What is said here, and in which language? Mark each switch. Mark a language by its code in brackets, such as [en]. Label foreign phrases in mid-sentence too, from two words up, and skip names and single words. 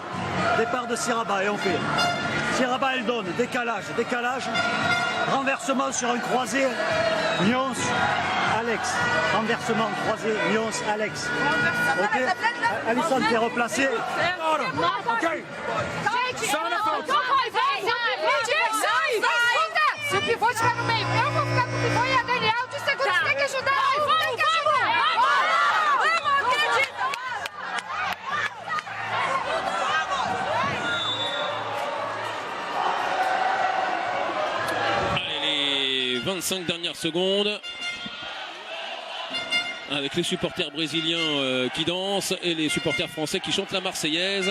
[fr] Départ de Siraba et on fait. Siraba, elle donne. Décalage. Renversement sur un croisé. Nyons, Alex. Renversement, croisé, Nyons, Alex. Ok. Alison, t'es replacé. Ok. [pt] Pivô estiver no meio. Eu vou ficar com o pivô e a Daniel de segundo. Você tem que ajudar. Tem que ajudar. Vamos, acredita. [fr] Allez, les 25 dernières secondes. Avec les supporters brésiliens qui dansent et les supporters français qui chantent la Marseillaise.